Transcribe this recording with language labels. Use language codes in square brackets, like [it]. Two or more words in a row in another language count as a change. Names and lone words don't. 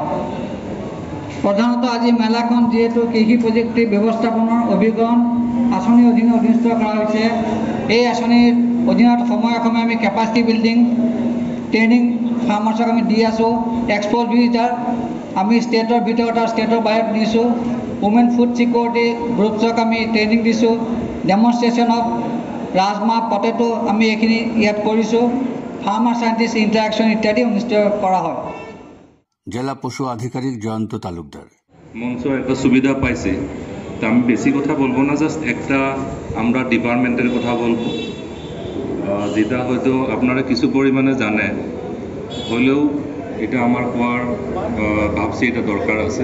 [as] প্ৰধানতঃ আজি মেলাখন যিহেতু কৃষি প্ৰযুক্তি ব্যৱস্থাপনাৰ অভিকৰণ আঁচনিৰ অধীনত অনুষ্ঠিত কৰা হৈছে, এই আঁচনিৰ অধীনত সময়ে সময়ে আমি [en] capacity building training farmers [as] আমি দি আছোঁ। [en] exposure visit [as] আমি ষ্টেটৰ ভিতৰত আৰু ষ্টেটৰ বাহিৰত দিছোঁ। [en] women food security groups [as] আমি ট্ৰেইনিং দিছোঁ। [en] demonstration of rajmah, potato [as] আমি এইখিনি ইয়াত কৰিছোঁ। [en] farmer scientist interaction [as] ইত্যাদি অনুষ্ঠিত কৰা হয়। [bn] জেলা পশু আধিকারিক জয়ন্ত তালুকদার, মঞ্চ একটা সুবিধা পাইছে, তা আমি বেশি কথা বলবো না, জাস্ট একটা আমরা ডিপার্টমেন্টের কথা বলবো, যেটা হয়তো আপনারা কিছু পরিমাণে জানে হলেও এটা আমার কোয়ার ভাবছি এটা দরকার আছে।